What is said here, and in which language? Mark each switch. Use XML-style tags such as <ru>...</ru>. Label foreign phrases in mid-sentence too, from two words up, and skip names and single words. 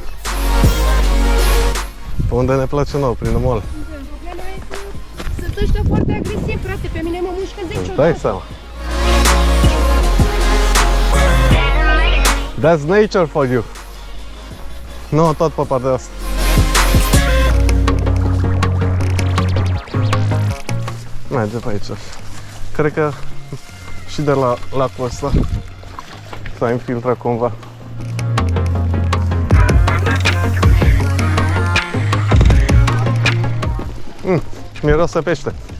<ro>Pe unde ne place nouă, prin mall. Problema e că sunt ăștia foarte agresivi, frate. Pe mine mă mușcă niciodată. Dai seama.</ro> <en>That's nature for you.</en> <ro>Nu, tot pe partea asta. Merge pe aici. Cred că și de la lacul ăsta s-a infiltrat cumva. Și miroase pește.</ro>